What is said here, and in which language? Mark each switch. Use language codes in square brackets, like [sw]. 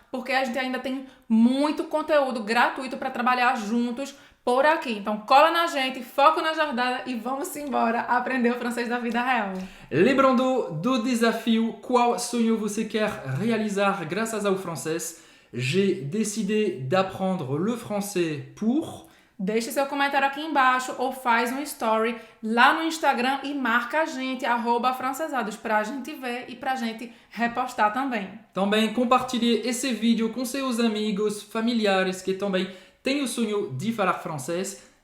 [pt] porque a gente ainda tem muito conteúdo gratuito para trabalhar juntos por aqui. Então cola na gente, foca na jornada e vamos embora aprender o francês da vida real. Lembrando do desafio, qual sonho você quer realizar graças ao francês? [fr] J'ai décidé d'apprendre le français pour... [pt] Deixe seu comentário aqui embaixo ou faz um story lá no Instagram e marca a gente, @afrancesados, pra gente ver e pra gente repostar também. Também compartilhe esse vídeo com seus amigos, familiares que também têm o sonho de falar francês.